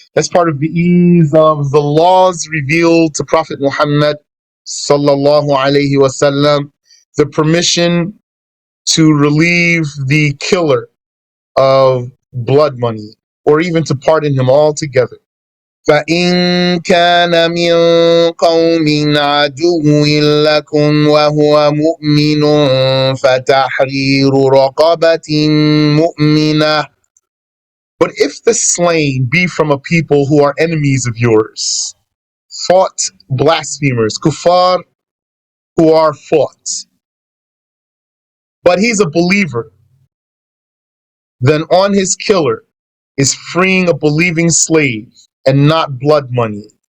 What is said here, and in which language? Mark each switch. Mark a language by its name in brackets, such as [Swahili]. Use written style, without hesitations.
[English] That's part of the ease of the laws revealed to Prophet Muhammad sallallahu alaihi wasallam, the permission to relieve the killer of blood money, or even to pardon him altogether. [Arabic] فإن كان من قوم عدو لكم وهو مؤمن فتحرير رقبة مؤمنة. [English] But if the slain be from a people who are enemies of yours, fought blasphemers, kuffar, who are fought, but he's a believer, then on his killer is freeing a believing slave and not blood money.